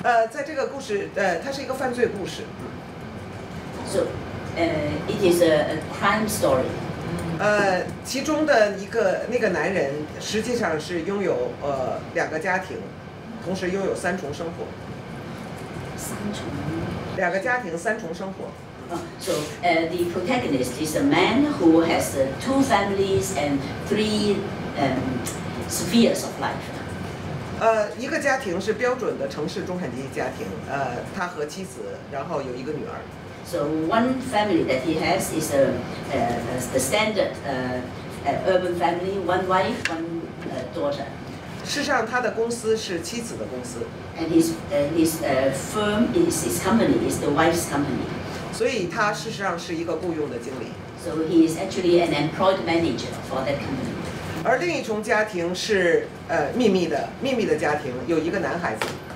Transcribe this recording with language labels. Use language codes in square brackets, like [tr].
[zh] 在这个故事，它是一个犯罪故事。 [en] So it is a crime story. [zh] 其中的那个男人实际上是拥有2个家庭，同时拥有3重生活。 2个家庭3重生活。 [en] So the protagonist is a man who has 2 families and 3 spheres of life. [zh] 一个家庭是标准的城市中产阶级家庭，他和妻子，然后有1个女儿。 [en] So one family that he has is the standard urban family, 1 wife, 1 daughter. [zh] 事实上，他的公司是妻子的公司。 [en] And his firm, his company is the wife's company. [zh] 所以他事实上是一个雇佣的经理。 [en] So he is actually an employed manager for that company. [zh] 而另一重家庭是秘密的家庭，有1个男孩子。